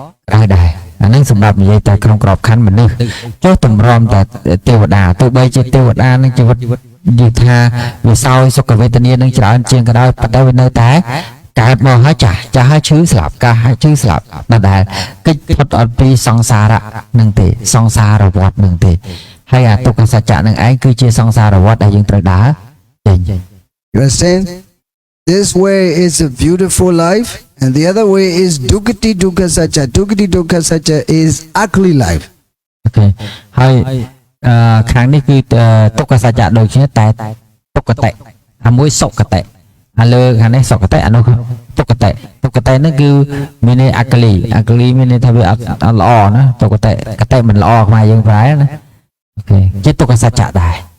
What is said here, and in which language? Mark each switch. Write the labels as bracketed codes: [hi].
[km] ក្តៅដែរអាហ្នឹងសម្រាប់និយាយតែក្នុងក្របខ័ណ្ឌមនុស្សចុះតម្រាំតែទេវតាទោះបីជាទេវតានឹងជីវិតនិយាយថាវាសោយសុខវេទនានឹងច្រើនជាងក៏ដោយប៉ុន្តែវានៅតែកើតមកហើយចាស់ហើយឈឺស្លាប់កាសហើយឈឺស្លាប់ដដែលកិច្ចផុតអត់ពីសង្សារៈនឹងទេសង្សារវដ្តនឹងទេហើយអាទុក្ខសច្ចៈនឹងឯងគឺជាសង្សារវដ្តដែលយើងត្រូវដើរចេញ [en] You understand? This way is a beautiful life, and the other way is dukkati dukkha sacha. Dukkati dukkha sacha is ugly life. Okay. [km] ហើយខាងនេះគឺទុក្ខសច្ចៈដូចគ្នាតែទុក្ខតិអាមួយសុគតិអាលើខាងនេះសុគតិអានោះទុក្ខតិហ្នឹងគឺមានន័យអក្លីមានន័យថាវាអត់ល្អណាទុក្ខតិកតិមិនល្អខ្មែរយើងប្រែណាអូខេជាទុក្ខសច្ចៈដែរ